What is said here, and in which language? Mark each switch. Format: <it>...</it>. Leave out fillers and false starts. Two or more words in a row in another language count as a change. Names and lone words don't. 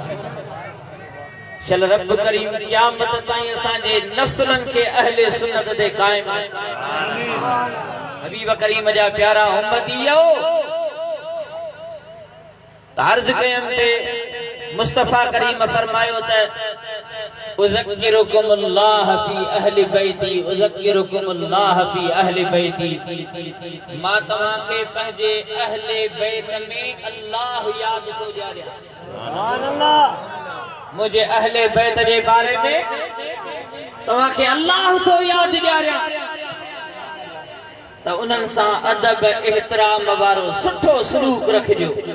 <sd>चल रब करीम क़यामत ताईं असांजे नस्लनि खे अहले सुन्नत ते क़ाइम हबीब करीम जा प्यारा उम्मतियो अर्ज़ कयम ते मुस्तफा करीम फरमायो त</sd> <ar>أذكركم الله في أهل بيتي أذكركم الله في أهل بيتي.</ar> <sd>मां तव्हां खे पंहिंजे अहले बैत में अल्लाह याद थो ॾियारियां।</sd> <ar>سبحان الله.</ar> <sd>मुझे अहले बैत जे बारे में तव्हां खे अल्लाह थो याद ॾियारियां त उन्हनि सां अदब एहतराम वारो सुठो सलूक रखिजो।</sd>